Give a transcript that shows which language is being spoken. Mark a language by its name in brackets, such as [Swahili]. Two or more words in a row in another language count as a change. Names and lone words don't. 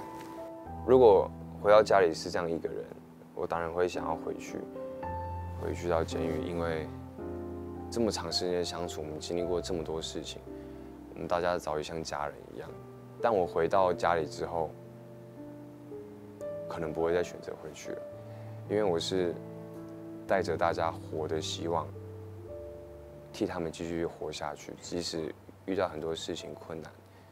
[Chinese] 如果回到家裡是這樣一個人，我當然會想要回去到監獄，因為這麼長時間相處，我們經歷過這麼多事情，我們大家早已像家人一樣。但我回到家裡之後，可能不會再選擇回去了，因為我是帶着大家活的希望， 替他们继续活下去，即使遇到很多事情困难。